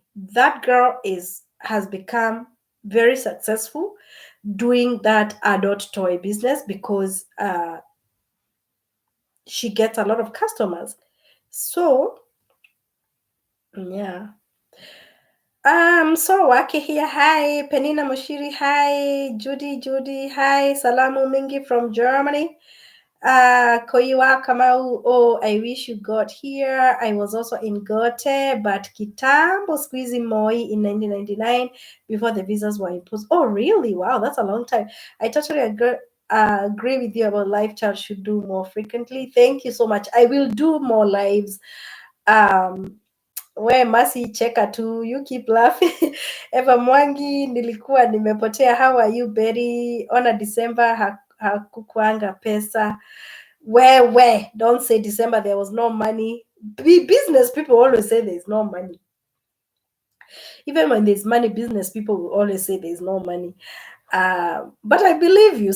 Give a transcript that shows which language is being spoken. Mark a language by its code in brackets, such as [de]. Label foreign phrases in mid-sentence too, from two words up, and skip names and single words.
[en] That girl has become very successful doing that adult toy business because she gets a lot of customers. So yeah. So Waki here, hi. Penina Moshiri, hi. Judy, hi. Salamu Mingi from Germany. Koiwa Kamau, oh, I wish you got here. I was also in Gote, but Kitambo squeezing Moi in 1999 before the visas were imposed. Oh, really? Wow, that's a long time. I totally agree with you about live chat should do more frequently. Thank you so much. I will do more lives. [sw] We Masi cheka tu, [en] you keep laughing. [sw] Eva Mwangi, nilikuwa nimepotea. [en] How are you, Betty? [sw] Ona December hakukwanga pesa. [en] Where? Don't say December there was no money. Business people always say there's no money. Even when there's money, business people will always say there's no money. But I believe you.